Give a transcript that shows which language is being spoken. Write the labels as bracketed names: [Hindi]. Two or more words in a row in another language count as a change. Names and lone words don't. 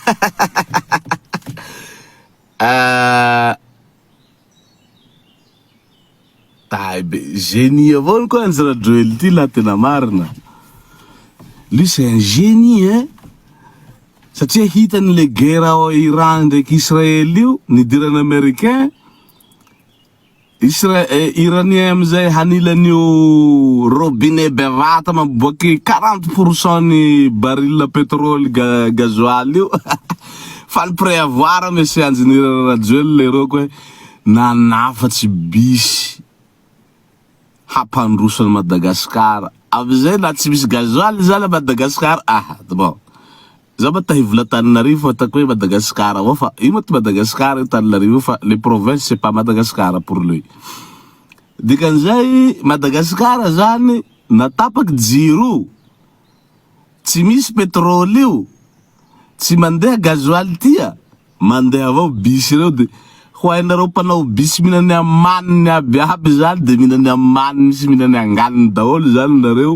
[Malagasy] Génie avao koa anjara Joel ty la tena marina. [French] Lui c'est un génie hein. [Malagasy] Satria hitany [French] le guerre [Malagasy] ao Iran ndraiky Israel io nidirany américain. Iranien amizay hanilan'io robinet bevata maboaky 40% ny [French] baril pétrole gasoil [Malagasy] io. Fany [French] prévoir monsieur ingénieur [Malagasy] Joel lereo koe nanafatsy bisy hampandrosany Madagascar. Amizay na tsy misy gasoil zany Madagascar bon. Zaba tahivla Tananarivo atako hoe Madagascar avao fa io moa Madagascar io Tananarivo fa [French] les provinces c'est pas Madagascar pour lui. [Malagasy] Dikan'izay Madagascar zany natapaky jiro. Tsy misy pétrole io. Tsy mandeha gasoil tia. Mandeha avao bis reo de ho hainareo mpanao bis minany amaniny aby zany de minany amaniny sy minany anganiny daholo zany nareo.